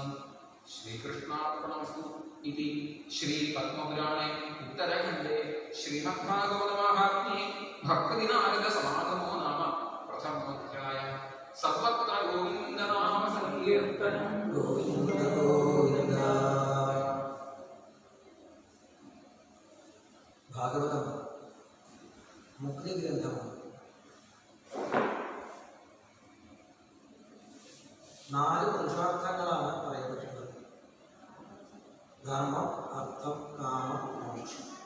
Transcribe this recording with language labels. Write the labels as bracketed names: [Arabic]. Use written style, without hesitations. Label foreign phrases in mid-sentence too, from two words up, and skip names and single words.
[Sanskrit] श्रीकृष्णार्पणमस्तु इति श्रीपद्मपुराणे उत्तरखण्डे श्रीमद्भागवतमाहात्म्ये भक्तिनारदसमागमो नाम प्रथमोऽध्यायः। सर्वत्र गोविन्दनाम संकीर्तनं गोविन्द गोविन्द। [Malayalam] ഭാഗവതം മുക്തി ഗ്രന്ഥമാണ്. 4 പുരുഷാർത്ഥങ്ങളാണ് പറയപ്പെട്ടിട്ടുള്ളത്. ധർമ്മം, അർത്ഥം, കാമം, മോക്ഷം.